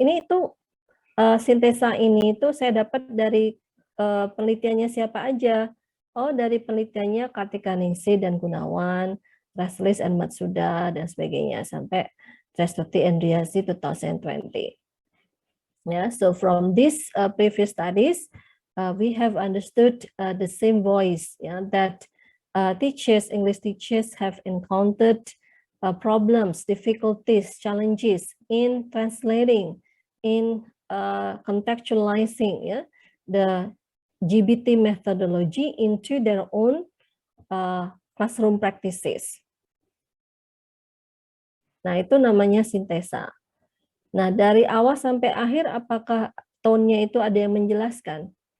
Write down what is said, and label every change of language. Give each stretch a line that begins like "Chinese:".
Indonesian: Ini itu sintesa ini itu saya dapat dari penelitiannya siapa aja? Oh, dari penelitiannya Kartika Ningsih dan Gunawan, Raslis and Matsuda dan sebagainya sampai Trestuti and Riasi 2020.
English: Yeah, so from these previous studies, we have understood the same voice, yeah, that English teachers have encountered problems, difficulties, challenges in translating, in contextualizing, yeah, the GBT methodology into their own classroom practices.
Indonesian: Nah, itu namanya sintesa. Nah, dari awal sampai akhir, apakah tone-nya itu ada yang menjelaskan?